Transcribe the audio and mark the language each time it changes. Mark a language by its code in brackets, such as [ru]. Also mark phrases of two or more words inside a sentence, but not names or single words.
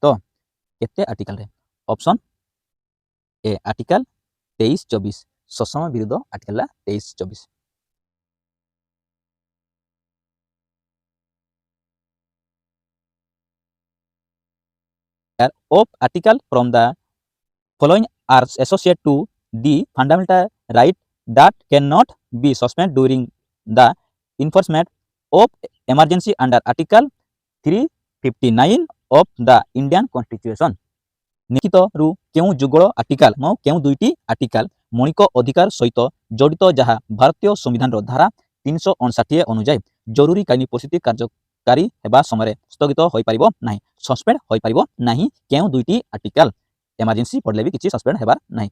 [or] କେତେ ଆର୍ଟିକଲ ରେ? [en] option A article 23-24 [or] ଶୋଷଣ ବିରୁଦ୍ଧ ଆର୍ଟିକଲ 23-24। [en] Of article from the following are associated to the fundamental right that cannot be suspended during the enforcement of emergency under article 359 of the Indian constitution. [or] निम्नलिखितରୁ କେଉଁ ଯୁଗଳ ଆର୍ଟିକଲ କେଉଁ ଦୁଇଟି ଆର୍ଟିକଲ ମୌଳିକ ଅଧିକାର ସହିତ ଜଡ଼ିତ ଯାହା ଭାରତୀୟ ସମ୍ବିଧାନର ଧାରା 359 ଅନୁଯାୟୀ ଜରୁରୀକାଳୀନ ପରିସ୍ଥିତି କାର୍ଯ୍ୟକାରୀ ହେବା ସମୟରେ ସ୍ଥଗିତ ହୋଇପାରିବ ନାହିଁ, ସସ୍ପେଣ୍ଡ ହୋଇପାରିବ ନାହିଁ। କେଉଁ ଦୁଇଟି ଆର୍ଟିକଲ? ଏମର୍ଜେନ୍ସି ପଡ଼ିଲେ ବି କିଛି ସସ୍ପେଣ୍ଡ ହେବାର ନାହିଁ।